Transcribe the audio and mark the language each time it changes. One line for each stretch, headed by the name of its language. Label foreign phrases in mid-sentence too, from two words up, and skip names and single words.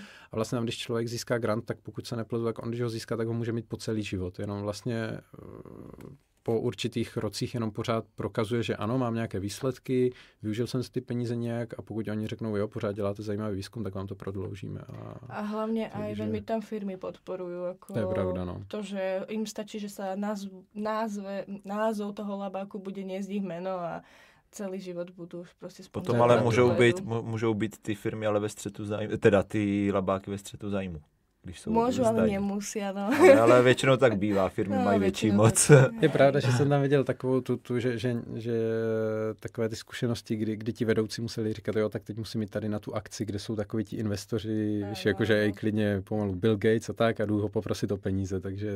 Czech: A vlastně tam, když člověk získá grant, tak pokud se nepletu, tak on, když ho získá, tak ho může mít po celý život. Jenom vlastně po určitých rocích jenom pořád prokazuje, že ano, mám nějaké výsledky, využil jsem si ty peníze nějak a pokud oni řeknou, jo, pořád děláte zajímavý výzkum, tak vám to prodloužíme. A hlavně
Slovak: aj veľmi tam firmy podporujú. Ako to je pravda, no. To, že im stačí, že sa názov toho labáku bude niesť ich meno a celý život budú prostě spolu.
Czech: Potom ale můžou být ty firmy ale ve střetu zájmu, teda ty labáky ve střetu zájmu.
Slovak: Môžu, ale nemusí, ano.
Czech: Ale většinou tak bývá, firmy mají větší moc. Je pravda, že jsem tam viděl takovou že takové ty zkušenosti, kdy ti vedoucí museli říkat, jo, tak teď musím jít tady na tu akci, kde jsou takoví ti investoři, jakože i klidně pomalu Bill Gates a tak a jdu ho poprosit o peníze, takže...